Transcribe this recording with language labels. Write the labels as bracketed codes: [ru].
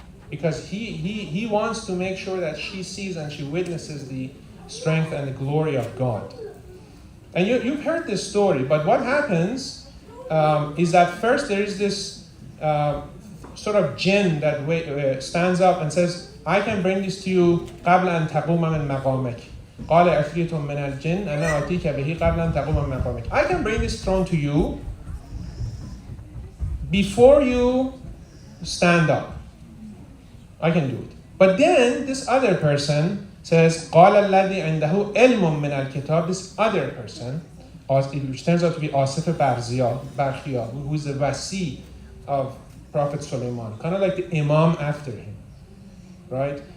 [en] Because he wants to make sure that she sees and she witnesses the strength and the glory of God. And you've heard this story, but what happens is that first there is this sort of jinn that stands up and says, I can bring this to you [ar] قبل أن تقوم من مقامك. قال عفريت من الجن أنا آتيك به قبل أن تقوم من مقامك. [en] I can bring this throne to you before you stand up. I can do it. But then this other person says [ar] قال الذي عنده علم من الكتاب. [en] This other person, which turns out to be Asif Barkhia, who is the Wasi of Prophet Sulaiman, kind of like the Imam after him. Right?